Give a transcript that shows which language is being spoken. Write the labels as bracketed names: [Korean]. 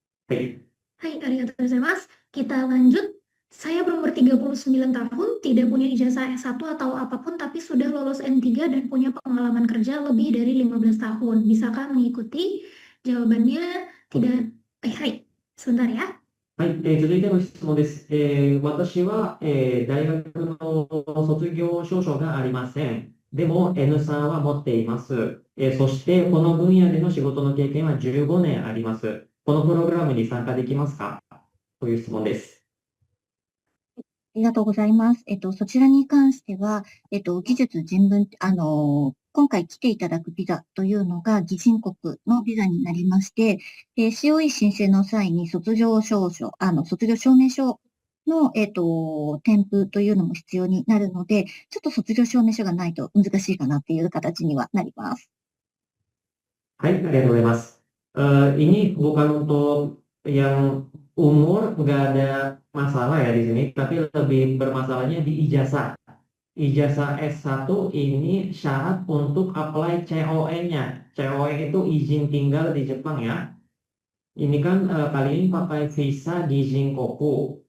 [Indonesian] Baik. Hai, [Japanese] arigatou gozaimasu. [Indonesian] Kita lanjut. Saya berumur 39 tahun, tidak punya ijazah S1 atau apapun, tapi sudah lolos N3 dan punya pengalaman kerja lebih dari 15 tahun. Bisakah mengikuti? Jawabannya tidak. Hai, sebentar ya. [Japanese] はい、続いての質問です。私は、大学の卒業証書がありません。でも N3 は持っています。そしてこの分野での仕事の経験は15年あります。このプログラムに参加できますかという質問です。ありがとうございます。そちらに関しては、技術人文、今回来ていただくビザというのが擬人国のビザになりまして、COE 申請の際に卒業証書、卒業証明書の、添付というのも必要になるので、ちょっと卒業証明書がないと難しいかなっていう形にはなります。はい、ありがとうございます。 [Indonesian] Ini bukan untuk yang umur, nggak ada masalah ya di sini, tapi lebih bermasalahnya di ijazah. Ijazah S1 ini syarat untuk apply COE-nya. COE itu izin tinggal di Jepang ya. Ini kan kali ini pakai visa Gijinkoku.